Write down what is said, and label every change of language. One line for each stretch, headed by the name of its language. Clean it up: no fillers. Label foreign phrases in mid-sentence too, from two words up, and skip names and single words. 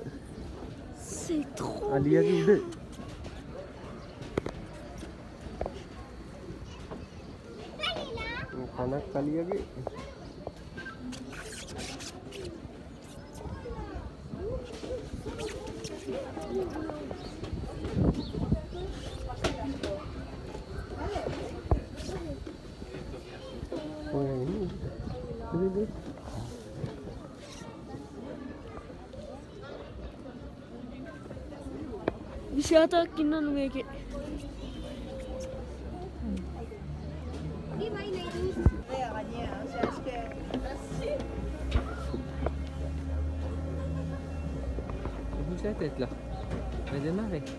French: C'est trop
Indonesian: Ali lagi dah. Panas kali lagi. Oh yang ini. Ini. Wisata Kinanwege.
French: Bouge la tête là. On va démarrer.